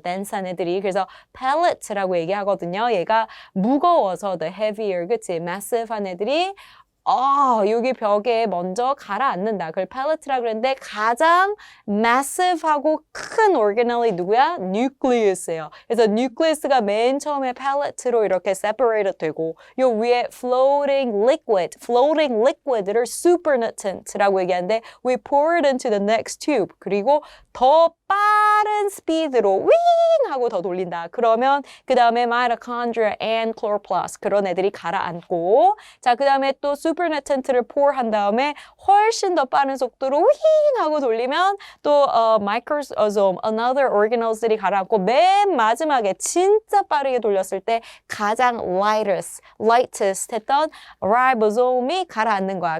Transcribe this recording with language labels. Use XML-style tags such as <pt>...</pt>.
<ko>dense한 애들이. 그래서 pellet라고 얘기하거든요. 얘가 무거워서 the heavier, 그치? massive한 애들이 여기 벽에 먼저 가라앉는다. 그걸 pellet라 그랬는데 가장 massive하고 큰 organelle이 누구야? nucleus예요. 그래서 nucleus가 맨 처음에 pellet로 이렇게 separated 되고 요 위에 floating liquid를 supernatant라고 얘기하는데</ko> <en>we pour it into the next tube.</en> <ko>그리고 더 빠른 스피드로 윙 하고 더 돌린다. 그러면 그 다음에 mitochondria and chloroplast 그런 애들이 가라앉고 자, 그 다음에 또 supernatant를 pour 한 다음에 훨씬 더 빠른 속도로 윙 하고 돌리면 또 microsome, another organelles들이 가라앉고 맨 마지막에 진짜 빠르게 돌렸을 때 가장 lightest 했던 ribosome이 가라앉는 거야.</ko>